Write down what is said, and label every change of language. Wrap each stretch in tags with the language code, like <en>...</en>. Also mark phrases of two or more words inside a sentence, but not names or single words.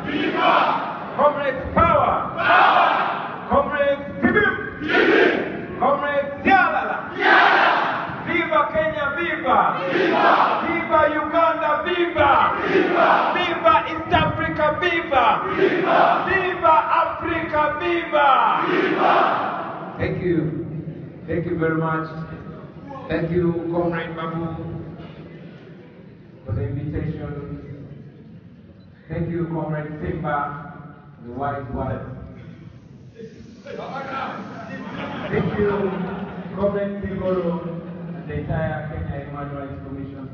<en>Viva! Comrades, power! Power! Comrades, kibim! Kibim! Comrades, yalala! Yalala! Viva Kenya, viva! Viva! Viva Uganda, viva! Viva! Viva East Africa, viva! Viva! you. Thank you very much. Thank you, Comrade Babu, for the invitation. Thank you, Comrade Simba, the wise one. Thank you, Comrade Sigoro, and the entire Kenya Human Rights Commission.</en>